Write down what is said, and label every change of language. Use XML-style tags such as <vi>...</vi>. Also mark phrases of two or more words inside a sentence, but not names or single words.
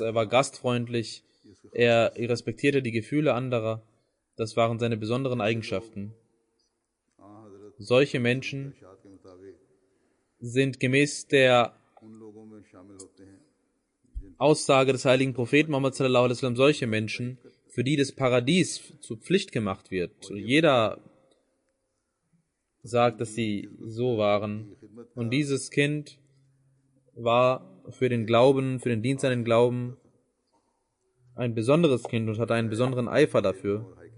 <de>Er war gastfreundlich, er respektierte die Gefühle anderer. Das waren seine besonderen Eigenschaften. Solche Menschen sind gemäß der Aussage des heiligen Propheten Muhammad</de> <ar>sallallahu alaihi wasallam</ar> <de>solche Menschen, für die das Paradies zur Pflicht gemacht wird. Jeder sagt, dass sie so waren. Und dieses Kind war für den Glauben, für den Dienst an den Glauben ein besonderes Kind und hatte einen besonderen Eifer dafür.</de>